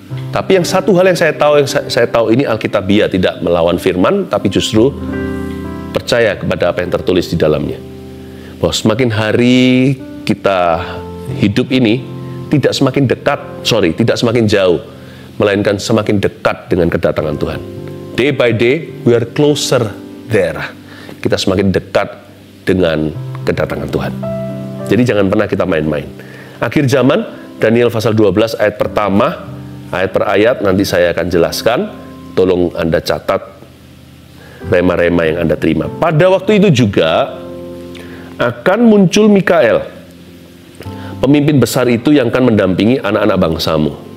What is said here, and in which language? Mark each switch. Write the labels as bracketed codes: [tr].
[id] Tapi yang satu hal yang saya tahu ini Alkitabiah, tidak melawan firman, tapi justru percaya kepada apa yang tertulis di dalamnya. Bahwa semakin hari kita hidup ini tidak semakin jauh, melainkan semakin dekat dengan kedatangan Tuhan. [en] Day by day, we are closer there. [id] Kita semakin dekat dengan kedatangan Tuhan. Jadi jangan pernah kita main-main. Akhir zaman, Daniel pasal 12 ayat pertama, ayat per ayat nanti saya akan jelaskan. Tolong Anda catat rema-rema yang Anda terima. Pada waktu itu juga akan muncul Mikael, pemimpin besar itu yang akan mendampingi anak-anak bangsamu.